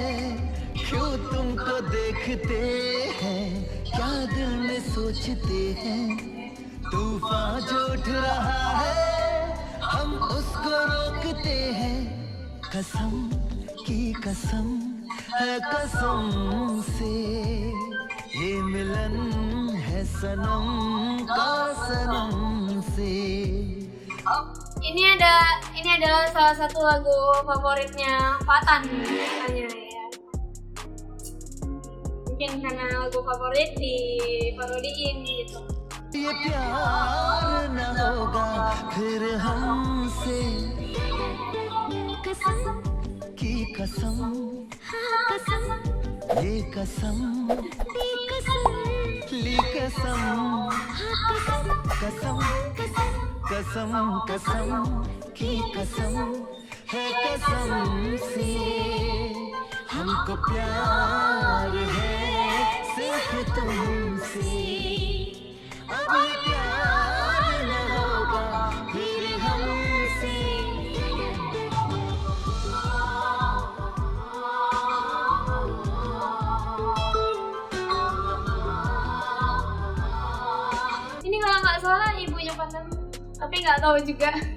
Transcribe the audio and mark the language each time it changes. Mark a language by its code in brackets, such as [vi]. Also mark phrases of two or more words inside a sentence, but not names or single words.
[hi] क्यों तुमको देखते हैं, क्या दिल में सोचते हैं, तूफान जो उठ रहा है हम उसको रोकते हैं। कसम की कसम है कसम से, ये मिलन है सनम का सनम से। [id] Ini adalah salah satu lagu favoritnya Fatan katanya ya. Mungkin karena lagu favorit di parodiin gitu. [hi] ये प्यार न होगा फिर हमसे, कसम की कसम कसम ये कसम ली कसम, कसम कसम कसम की कसम है कसम से। हमको प्यार है सिर्फ तुमसे, अब ये प्यार न होगा फिर हमसे। [id] Ini kalau nggak salah ibunya Fatan, tapi nggak tahu juga.